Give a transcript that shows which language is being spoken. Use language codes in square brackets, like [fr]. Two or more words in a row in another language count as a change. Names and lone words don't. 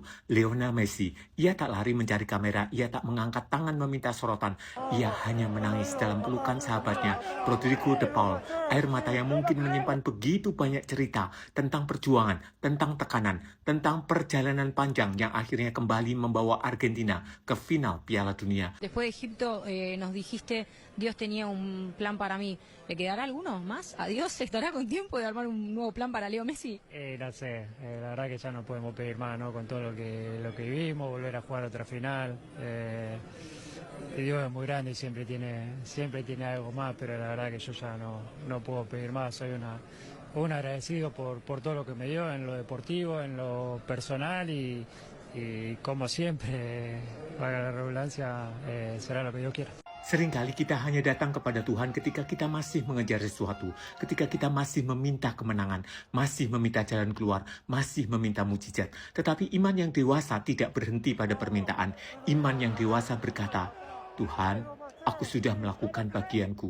[id] Lionel Messi, ia tak lari mencari kamera, ia tak mengangkat tangan meminta sorotan. Ia hanya menangis dalam pelukan sahabatnya, Rodrigo de Paul. Air mata yang mungkin menyimpan begitu banyak cerita tentang perjuangan, tentang tekanan, tentang perjalanan panjang yang akhirnya kembali membawa Argentina ke final Piala Dunia. [es] Después de Egipto nos dijiste, Dios tenía un plan para mí. ¿Le quedará alguno más? ¿A Dios estará con tiempo de armar un nuevo plan para Leo Messi? No sé, la verdad que ya no podemos pedir más, ¿no? Con todo lo que vivimos, volver a jugar otra final. Y Dios es muy grande y siempre tiene algo más, pero la verdad que yo ya no puedo pedir más. Soy un agradecido por todo lo que me dio en lo deportivo, en lo personal y como siempre, para la redundancia, será lo que Dios quiera. [id] Seringkali kita hanya datang kepada Tuhan ketika kita masih mengejar sesuatu, ketika kita masih meminta kemenangan, masih meminta jalan keluar, masih meminta mujizat. Tetapi iman yang dewasa tidak berhenti pada permintaan. Iman yang dewasa berkata, Tuhan, aku sudah melakukan bagianku.